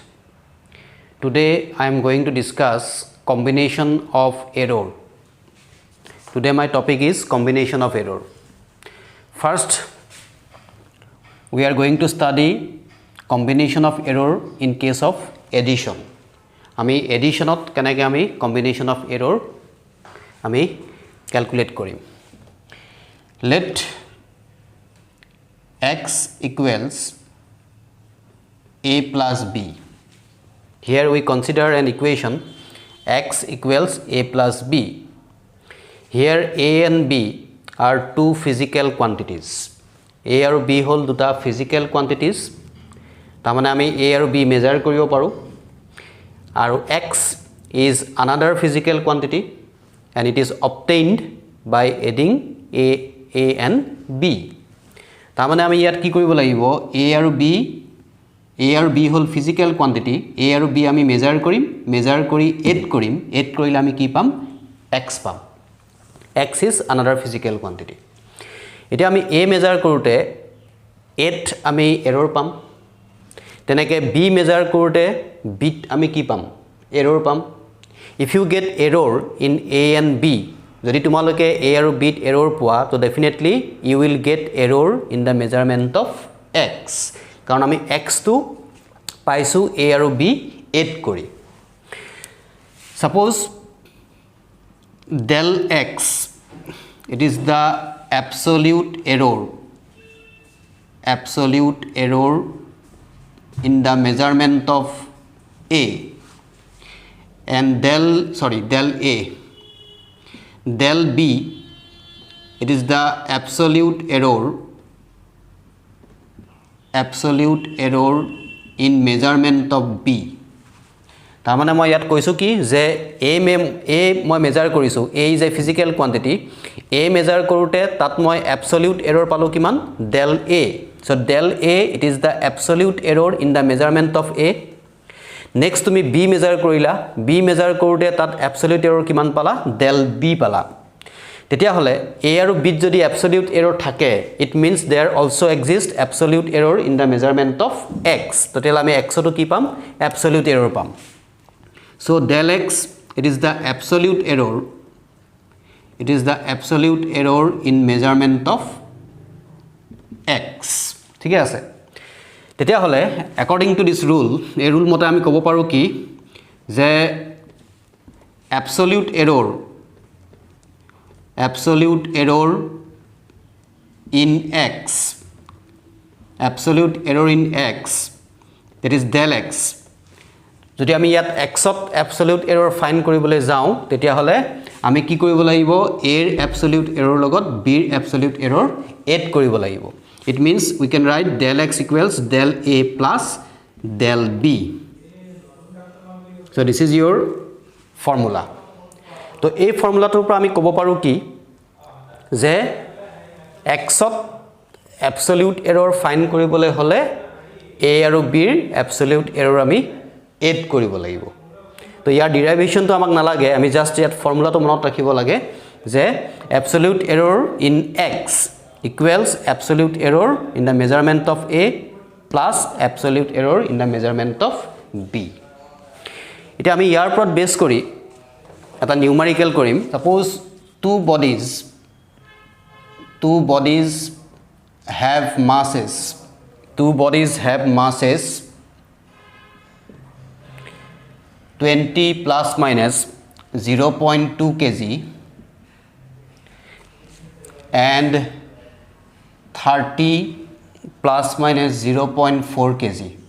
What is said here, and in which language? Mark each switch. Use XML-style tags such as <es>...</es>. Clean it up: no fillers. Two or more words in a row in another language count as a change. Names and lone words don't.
<en>Today I am going to discuss combination of error. Today my topic is combination of error. First we are going to study combination of error in case of addition.</en> <as>আমি এডিশনত কেনেকৈ আমি</as> <en>combination of error</en> <as>আমি calculate কৰিম.</as> <en>Let x equals a plus b. Here we consider an equation x equals a plus b. Here a and b are two physical quantities.</en> <as>A আৰু b হল দুটা</as> <en>physical quantities.</en> <as>তাৰমানে আমি a আৰু b measure কৰিব পাৰো.</as> <en>আৰু x is another physical quantity and it is obtained by adding a and b.</en> <as>তাৰমানে আমি ইয়াত কি কৰিব লাগিব a আৰু b হল</as> <en>physical quantity.</en> <as>a আৰু b আমি measure কৰিম, measure কৰি add কৰিম, add কৰিলে আমি কি পাম x পাম.</as> <en>x is another physical quantity.</en> <as>এতিয়া আমি a measure কৰোতে 8 আমি error পাম. তেনেকে b measure কৰোতে b আমি কি পাম error পাম.</as> <en>If you get error in a and b,</en> <as>যদি তোমালোকে a আৰু b error পোৱা তো</as> <en>definitely you will get error in the measurement of x.</en> <as>কাৰণ আমি x to পাইছো a আৰু b add কৰি.</as> <en>Suppose del x, it is the absolute error in the measurement of a, and del b, it is the absolute error in measurement of b.</en> <as>তাৰমানে মই ইয়াত কৈছো কি যে a মই মেজাৰ কৰিছো.</as> <en>a is a physical quantity.</en> <as>a মেজাৰ কৰোতে তাত মই</as> <en>absolute error</en> <as>পালো কিমান del a.</as> <en>So del a, it is the absolute error in the measurement of a.</en> <as>Next তুমি b measure কৰিলা, b measure কৰোতে তাত</as> <en>absolute error</en> <as>কিমান পালা del b পালা. তেতিয়া হলে a আৰু b যদি absolute error থাকে,</as> <en>it means there also exists absolute error in the measurement of x.</en> <as>তেতিয়া আমি x তো কি পাম</as> <en>absolute error</en> <as>পাম.</as> <en>So del x, it is the absolute error in measurement of x.</en> <as>ঠিক আছে. তেতিয়া হলে</as> <en>according to this rule,</en> <as>এই rule মতে আমি ক'ব পাৰো কি যে</as> <en>absolute error in x, that is del x.</en> <as>যদি আমি ইয়াত x ত</as> <en>absolute error</en> <as>find কৰিবলৈ যাওঁ তেতিয়া হলে আমি কি কৰিব লাগিব a ৰ</as> <en>absolute error</en> <as>লগত b ৰ</as> <en>absolute error</en> <as>add কৰিব লাগিব.</as> <en>It means we can write del x equals del a plus del b. So this is your formula.</en> <as>তো এই ফর্মুলাটোৰ পৰা আমি ক'ব পাৰো কি যে x ত</as> <en>absolute error</en> <as>find কৰিবলৈ হলে a আৰু b ৰ</as> <en>absolute error</en> <as>আমি add কৰিব লাগিব. তো ইয়াৰ ডেৰিভেশনটো আমাক নালাগে, আমি জাস্ট ইয়াত ফৰ্মুলাটো মনত ৰাখিব লাগে যে</as> <en>absolute error in x equals absolute error in the measurement of a plus absolute error in the measurement of b.</en> <as>এটা আমি ইয়াৰ ওপৰত বেস কৰি এটা নিউমেৰিকেল কৰিম.</as> <en>সাপোজ two bodies have masses 20 plus minus 0.2 kg and 30 plus minus 0.4 kg.</en>